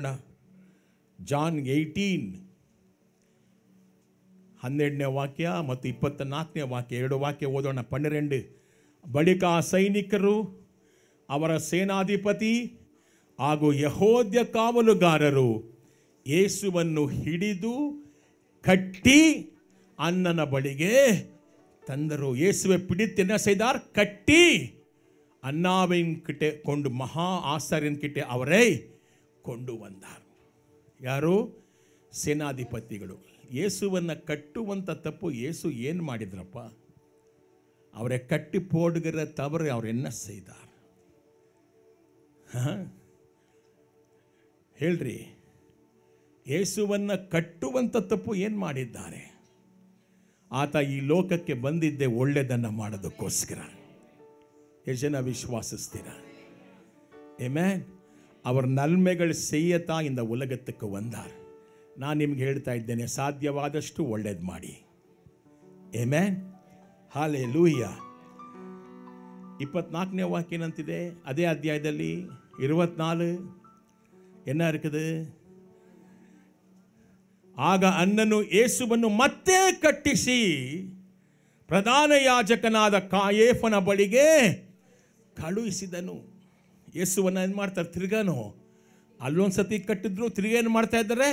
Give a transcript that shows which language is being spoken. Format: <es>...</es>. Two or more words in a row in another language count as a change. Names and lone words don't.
<kn>ಜಾನ್ 18, 12ನೇ ವಾಕ್ಯ ಮತ್ತು 24ನೇ ವಾಕ್ಯ, 2 ವಾಕ್ಯ ಓದೋಣ. 12. ಬಳಿಕ ಆ ಸೈನಿಕರು, ಅವರ ಸೇನಾಧಿಪತಿ ಹಾಗೂ ಯಹೂದ್ಯ ಕಾವಲುಗಾರರು ಯೇಸುವನ್ನು ಹಿಡಿದು ಕಟ್ಟಿ ಅಣ್ಣನ ಬಳಿಗೆ ತಂದರು.</kn> <ta>ಯೇಸುವೆ பிடித்து என்ன செய்தார்? கட்டி அண்ணாவின் கிட்டே கொண்டு மகா ஆசாரியன் கிட்டே அவரை கொண்டு வந்தார்.</ta> <kn>ಯಾರು? ಸೇನಾಧಿಪತಿಗಳು. ಯೇಸುವನ್ನು ಕಟ್ಟುವಂಥ ತಪ್ಪು ಯೇಸು ಏನು ಮಾಡಿದ್ರಪ್ಪ?</kn> <ta>அவரே கட்டி போடுகிற தவறு அவர் என்ன செய்தார்?</ta> <kn>ಹೇಳ್ರಿ, ಯೇಸುವನ್ನು ಕಟ್ಟುವಂಥ ತಪ್ಪು ಏನು ಮಾಡಿದ್ದಾರೆ? ಆತ ಈ ಲೋಕಕ್ಕೆ ಬಂದಿದ್ದೆ ಒಳ್ಳೆಯದನ್ನು ಮಾಡೋದಕ್ಕೋಸ್ಕರ. ಎಷ್ಟು ಜನ ವಿಶ್ವಾಸಿಸ್ತೀರ? ಆಮೆನ್.</kn> <ta>அவர் நன்மைகள் செய்யத்தான் இந்த உலகத்துக்கு வந்தார்.</ta> <kn>நான் ನಿಮಗೆ ಹೇಳ್ತಾ ಇದ್ದೇನೆ, ಸಾಧ್ಯವಾದಷ್ಟು ಒಳ್ಳೇದು ಮಾಡಿ. ಆಮೆನ್, ಹಲ್ಲೆಲೂಯಾ. 24ನೇ ವಾಕ್ಯ ಏನಂತಿದೆ? ಅದೇ ಅಧ್ಯಾಯದಲ್ಲಿ 24</kn> <ta>என்ன இருக்குது?</ta> <kn>ಆಗ ಅಣ್ಣನು ಯೇಸುವನ್ನು ಮತ್ತೆ ಕಟ್ಟಿಸಿ ಪ್ರಧಾನ ಯಾಜಕನಾದ ಕಾಯೇಫನ ಬಳಿಗೆ ಕಳುಹಿಸಿದನು. ಯೇಸುವನ್ನು ಏನು ಮಾಡ್ತಾರೆ? ತಿರ್ಗಾನು ಅಲ್ಲೊಂದು ಸತಿ ಕಟ್ಟಿದ್ರು, ತಿರ್ಗಾ ಏನು ಮಾಡ್ತಾ ಇದ್ದಾರೆ?</kn>